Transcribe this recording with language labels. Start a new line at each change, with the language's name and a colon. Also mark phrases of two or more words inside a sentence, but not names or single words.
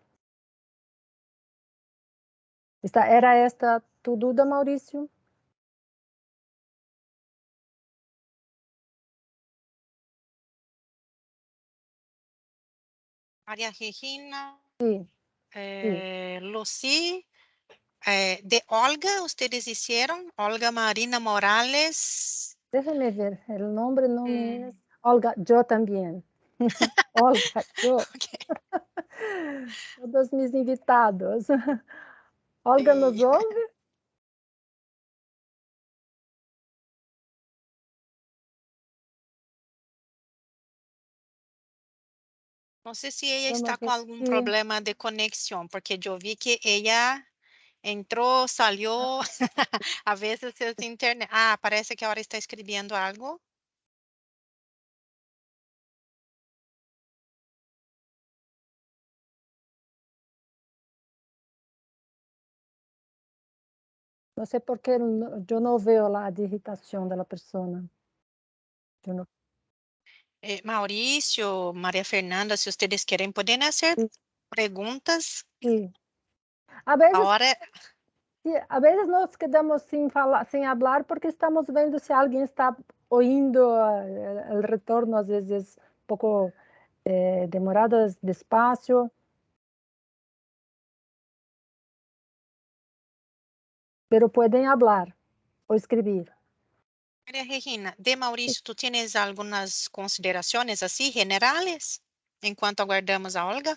Portuguese: Era esta tu dúvida, Maurício? María Regina, Sim, sim. Lucy,
Spanish: de Olga, ustedes hicieron, Olga Marina Morales. Déjame ver,
Portuguese: o nome não me é... Olga, eu também. Olga, eu. Ok.
Spanish: Todos mis invitados. Olga nos Sí.
Portuguese: ouve?
Spanish: No sé si ella está Vamos con ver. algún
Portuguese: Sim.
Spanish: problema de conexión, porque yo vi que ella entró, salió, a veces es internet. Ah, parece que ahora está escribiendo algo.
Portuguese: Não sei porque eu não vejo lá a digitação da pessoa. Eu não...
Spanish: Mauricio, María Fernanda, si ustedes quieren, pueden hacer
Portuguese: Sim,
Spanish: preguntas.
Portuguese: sim.
Spanish: A veces, Ahora, sí, a veces nos quedamos sin falar, sin hablar porque estamos viendo si alguien está oyendo el retorno,
Portuguese: às vezes
Spanish: un poco demorado, despacio. Pero pueden hablar o escribir. María Regina, de Mauricio, ¿tú tienes algunas consideraciones así generales en cuanto aguardamos a Olga?